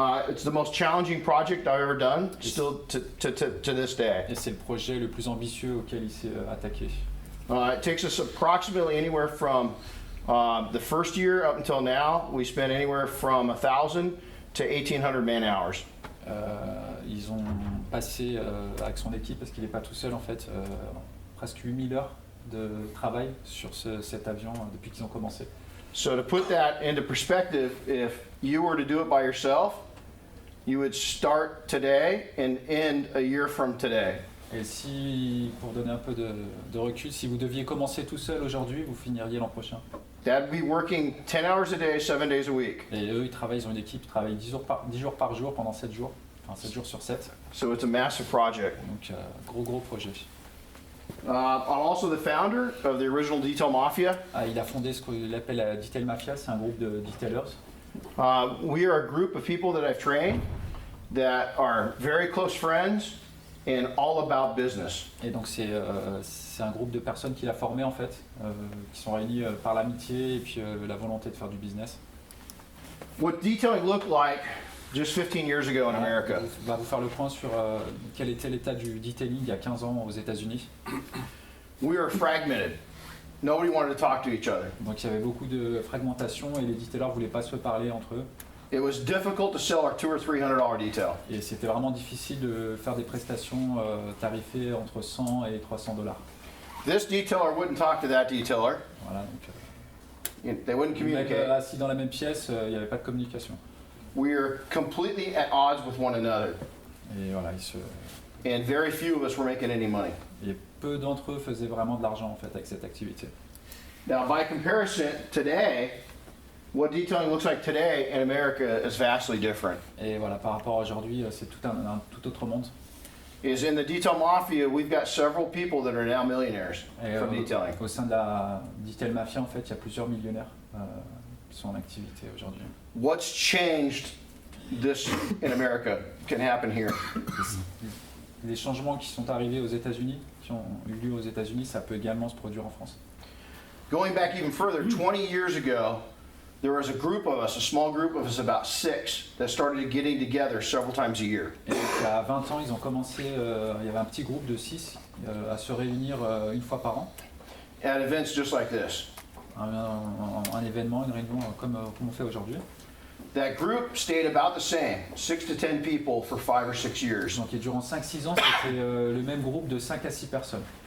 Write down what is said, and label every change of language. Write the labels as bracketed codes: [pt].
[en] It's the most challenging project I've ever done, still to this day. [fr] Et c'est le projet le plus ambitieux auquel il s'est attaqué. [en] It takes us approximately anywhere from the first year up until now, we spent anywhere from 1,000 to 1,800 man hours. [fr] Ils ont passé avec son équipe, parce qu'il n'est pas tout seul en fait, presque 8000 heures de travail sur cet avion depuis qu'ils ont commencé. [en] So to put that into perspective, if you were to do it by yourself, you would start today and end a year from today. [fr] Et si, pour donner un peu de recul, si vous deviez commencer tout seul aujourd'hui, vous finiriez l'an prochain. [en] That'd be working 10 hours a day, 7 days a week. [fr] Et eux, ils travaillent, ils ont une équipe, ils travaillent 10 jours par jour pendant 7 jours, enfin 7 jours sur 7. [en] So it's a massive project. [fr] Donc, gros projet. [en] I'm also the founder of the original Detail Mafia. [fr] Ah, il a fondé ce qu'il appelle la Detail Mafia, c'est un groupe de detailers. [en] We are a group of people that I've trained that are very close friends and all about business. [fr] Et donc c'est un groupe de personnes qu'il a formé en fait, qui sont réunis par l'amitié et puis la volonté de faire du business. [en] What detailing looked like just 15 years ago in America. [fr] On va vous faire le point sur quel était l'état du detailing il y a 15 ans aux États-Unis. [en] We were fragmented. Nobody wanted to talk to each other. [fr] Donc il y avait beaucoup de fragmentation et les detailers ne voulaient pas se parler entre eux. [en] It was difficult to sell our $200 or $300 detail. [fr] Et c'était vraiment difficile de faire des prestations tarifées entre 100 et 300 $. [en] This detailer wouldn't talk to that detailer. [fr] Voilà, donc [en] They wouldn't [fr] les mecs [en] communicate. [fr] assis dans la même pièce, il n'y avait pas de communication. [en] We're completely at odds with one another. [fr] Et voilà, [en] And very few of us were making any money. [fr] et peu d'entre eux faisaient vraiment de l'argent en fait avec cette activité. [en] Now, by comparison, today, what detailing looks like today in America is vastly different. [fr] Et voilà, par rapport à aujourd'hui, c'est tout un tout autre monde. [en] Is in the detail mafia, we've got several people that are now millionaires [fr] Et [en] from detailing. [fr] au sein de la Detail Mafia, en fait, il y a plusieurs millionnaires qui sont en activité aujourd'hui. [en] What's changed this in America can happen here. [fr] Les changements qui sont arrivés aux États-Unis, qui ont eu lieu aux États-Unis, ça peut également se produire en France. [en] Going back even further, 20 years ago, there was a group of us, a small group of us, about 6, that started getting together several times a year. [fr] Et donc, il y a 20 ans, ils ont commencé, il y avait un petit groupe de 6 à se réunir une fois par an. [en] At events just like this. [fr] Un événement, une réunion comme on fait aujourd'hui. [en] That group stayed about the same, 6 to 10 people for 5 or 6 years. [fr] Donc et durant 5-6 ans, c'était le même groupe de 5 à 6 personnes.